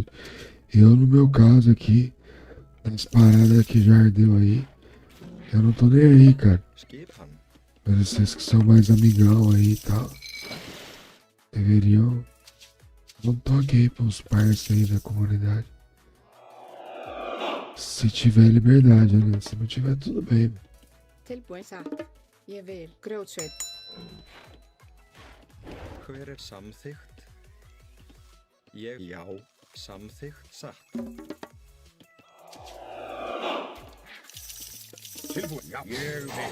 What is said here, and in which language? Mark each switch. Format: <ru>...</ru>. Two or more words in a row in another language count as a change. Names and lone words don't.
<pt>Eu, no meu caso aqui, das paradas que já ardeu aí, eu não tô nem aí, cara.</pt> <is>Skipan.</is> <pt>Mas vocês que são mais amigão aí e tal, deveriam dar um toque aí pros parceiros aí da comunidade. Se tiver liberdade, né? Se não tiver, tudo bem.</pt> <is>Tilbúin satt. Ég vil. Grjótsveit. Hver er samþykkt? Ég, já, samþykkt, satt. Tilbúin. Já. Ég vil.</is>